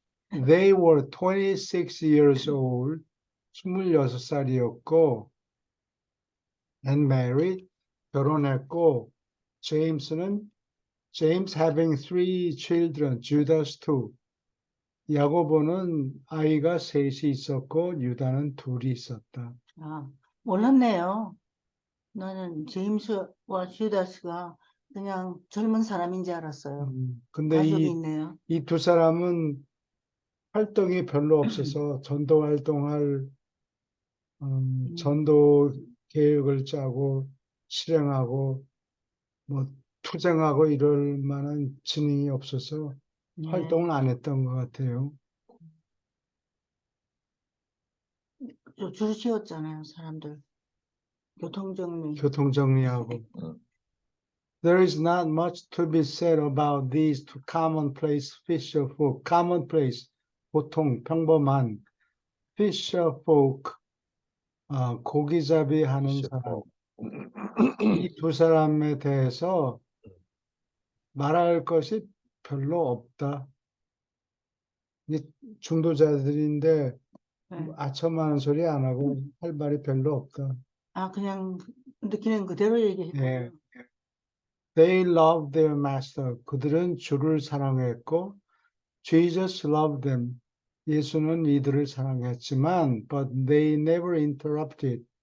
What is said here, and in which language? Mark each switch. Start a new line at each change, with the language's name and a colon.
English: They were 26 years old,
Korean: 26살이었고,
English: and married,
Korean: 결혼했고,
English: James having 3 children, Judas 2.
Korean: 야고보는 아이가 셋이 있었고, 유다는 둘이 있었다. 몰랐네요. 나는 제임스와 주다스가 그냥 젊은 사람인 줄 알았어요. 근데 가족이 있네요. 이 두 사람은 활동이 별로 없어서 전도 활동할 전도 계획을 짜고 실행하고 뭐 투쟁하고 이럴 만한 지능이 없어서 네. 활동을 안 했던 것 같아요. 줄 지었잖아요, 사람들. 교통정리. 교통정리하고.
English: There is not much to be said about these two commonplace fisher folk.
Korean: commonplace, 보통, 평범한 fisher folk, 고기잡이 하는 사람. 이 두 사람에 대해서 말할 것이 별로 없다. 이 중도자들인데 네. 아첨하는 소리 안 하고 할 말이 별로 없다. 그냥 느끼는 그대로 얘기했군요. 예.
English: They loved their master.
Korean: 그들은 주를 사랑했고,
English: Jesus loved them.
Korean: 예수는 이들을 사랑했지만,
English: but they never interrupted.